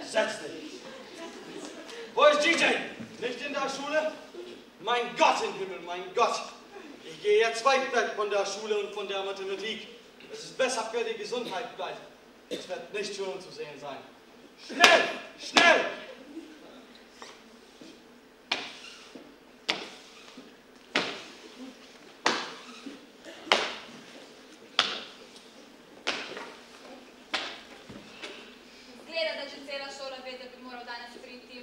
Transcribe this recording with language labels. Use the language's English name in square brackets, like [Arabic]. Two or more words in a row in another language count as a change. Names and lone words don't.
[German] Setz dich. Wo ist DJ? Nicht in der Schule? Mein Gott im Himmel, mein Gott. Ich gehe jetzt weit weg von der Schule und von der Mathematik. Es ist besser für die Gesundheit gleich. Es wird nicht schön zu sehen sein. Schnell! [Slovenian] Gleda, da že cela šola ve, da bi moral danes priti.